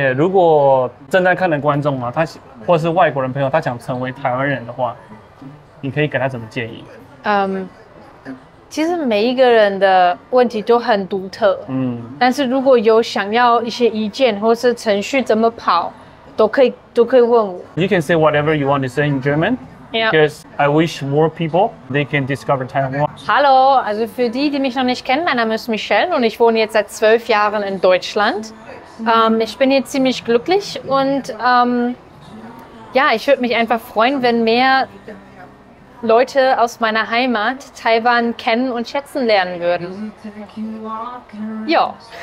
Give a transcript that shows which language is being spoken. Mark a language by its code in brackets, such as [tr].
[zh] 如果正在看的观众啊，或是外国人朋友，他想成为台湾人的话，你可以给他什么建议？其实每一个人的问题都很独特，但是如果有想要一些意见或是程序怎么跑，都可以问我。 [en] You can say whatever you want to say in German. [de] Ja. [en] Because I wish more people they can discover Taiwan. [de] Hallo, also für die mich noch nicht kennen, mein Name ist Michelle und ich wohne jetzt seit 12 Jahren in Deutschland. Ich bin hier ziemlich glücklich und ja, ich würde mich einfach freuen, wenn mehr Leute aus meiner Heimat Taiwan kennen und schätzen lernen würden. Ja.